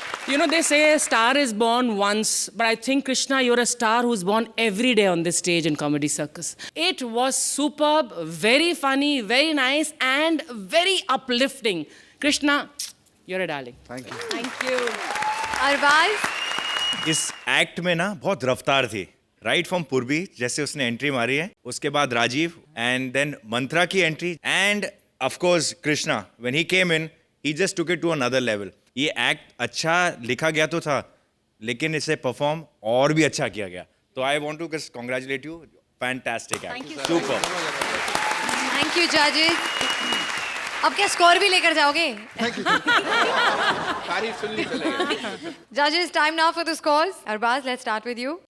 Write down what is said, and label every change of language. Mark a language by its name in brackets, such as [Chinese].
[English] You know, they say a star is born once, but I think, Krishna, you're a star who's born every day on this stage in Comedy Circus. It was superb, very funny, very nice, and very uplifting. Krishna, you're a darling. Thank you. Thank you. [Hindi] Arbaaz? इस act में ना बहुत रफ्तार थी। [English] right from Purvi, [Hindi] जैसे उसने entry मारी है, उसके बाद [English] Rajiv, and then Mantra की entry, and of course Krishna, when he came in, he just took it to another level. [Hindi] ये एक्ट अच्छा लिखा गया तो था, लेकिन इसे परफॉर्म और भी अच्छा किया गया। [English] तो I want to congratulate you, fantastic act, super. Thank you जजेस। [Hindi] अब क्या स्कोर भी लेकर जाओगे? तारीफ सुननी चलेगी। [English] Judges, time now for the scores. Arbaz, let's start with you.